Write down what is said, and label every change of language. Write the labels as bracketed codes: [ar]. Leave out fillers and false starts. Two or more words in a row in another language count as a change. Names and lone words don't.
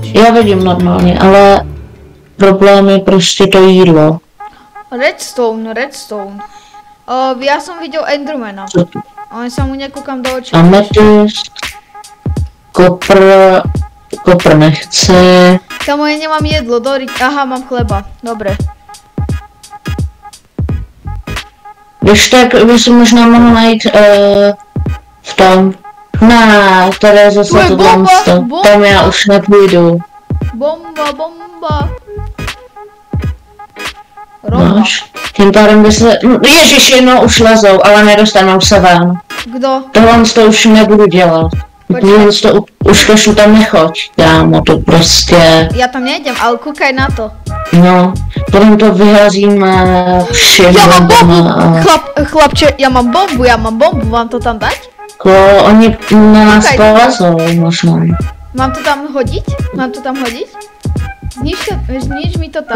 [cs] Já vidím normálně, ale problém je prostě to jídlo. [sk] Redstone. Ja som videl Endermana. Ale sa mu nekúkam do očí. [cs] Amethyst. Kopr nechce. [sk] Kamo, ja nemám jedlo, aha, mám chleba, dobre. [cs] Když tak by si možná mohl najít v tom. Ne, tady je zase to tomsto. Tam já už nepůjdu. Bomba. Roba. Máš. Tím pádem by se... Ježiši, no už lezou, ale nedostanou se ven. Kdo? Tohle to už nebudu dělat. Tohle to už to tam nechoď. Kámo, to prostě... [sk] Ja tam nejdem, ale kúkaj na to. [cs] No, potom to vyházíme všem. [sk] Ja mám bombu! Chlapče, ja mám bombu, mám to tam dať? [cs] Oni na nás polezou, možná. [sk] Mám to tam hodiť? Znič mi to tam.